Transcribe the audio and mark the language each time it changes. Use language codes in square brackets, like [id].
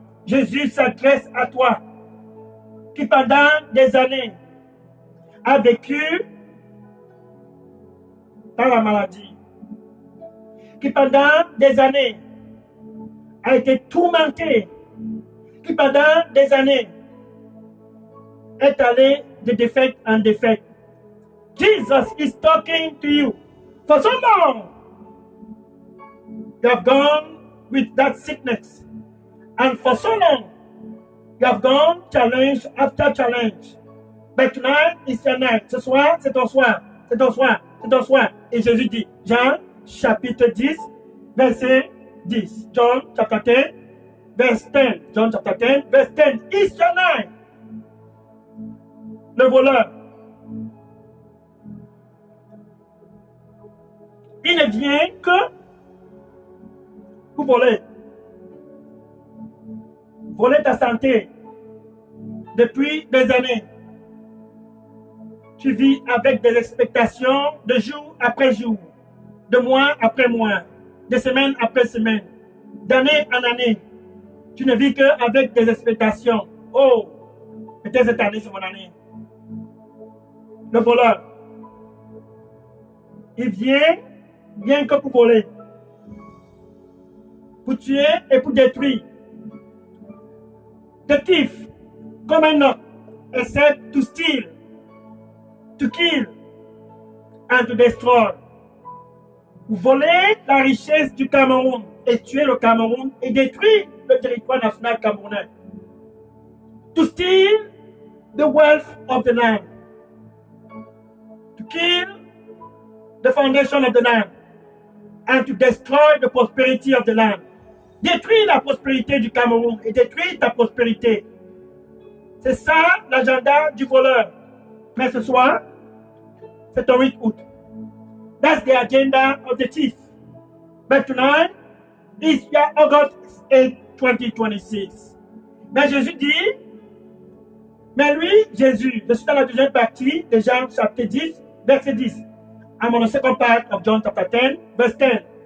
[fr] Jésus s'adresse à toi qui pendant des années a vécu dans la maladie, qui pendant des années a été tourmenté, qui pendant des années est allé de défaite en défaite. [en] Jesus is talking to you. For so long, you have gone with that sickness. And for so long, you have gone challenge after challenge. But tonight is your night. [fr] Ce soir, c'est ton soir. C'est ton soir. C'est ton soir. Et Jésus dit, Jean, chapitre 10, verset 10. [en] John, chapter 10, verse 10. John, chapter 10, verse 10. Is your night. [fr] Le voleur. Il ne vient que pour voler. Voler ta santé. Depuis des années, tu vis avec des expectations de jour après jour, de mois après mois, de semaine après semaine, d'année en année. Tu ne vis qu'avec des expectations. Oh, peut-être cette année, c'est mon année. Le voleur, il vient que pour voler, pour tuer et pour détruire. [en] The thief, come and not, except to steal, to kill, and to destroy. [fr] Voler la richesse du Cameroun et tuer le Cameroun et détruire le territoire national camerounais. [en] To steal the wealth of the land. To kill the foundation of the land. And to destroy the prosperity of the land. [fr] Détruire la prospérité du Cameroun et détruire ta prospérité. C'est ça l'agenda du voleur. Mais ce soir, c'est le 8 août. [en] That's the agenda of the thief. But tonight is August 8, 2026. [fr] Mais Jésus dit, mais lui, Jésus, je suis dans la deuxième partie de Jean chapitre 10, verset 10. [en] I'm on the second part of John chapter 10, verse 10.